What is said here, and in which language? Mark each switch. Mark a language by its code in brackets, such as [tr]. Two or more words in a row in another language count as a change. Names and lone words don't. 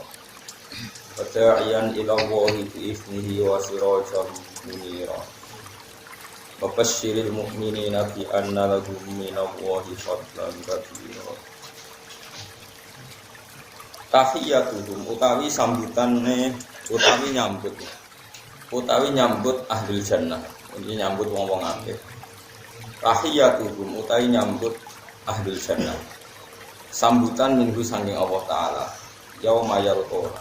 [ar] وداعيا إلى الله بإذنه وسراجا منيرا. وبشر المؤمنين بأن لهم من الله فضلا كبيرا. [jv] Tahiyyatuhum utawi sambutane utawi nyambut [ar] أهل الجنة. [jv] Ini nyambut wong-wong akeh. Tahiyyatuhum utawi nyambut [ar] أهل الجنة. [jv] Sambutan minggu saking Allah taala. [ar] يوم يلقون.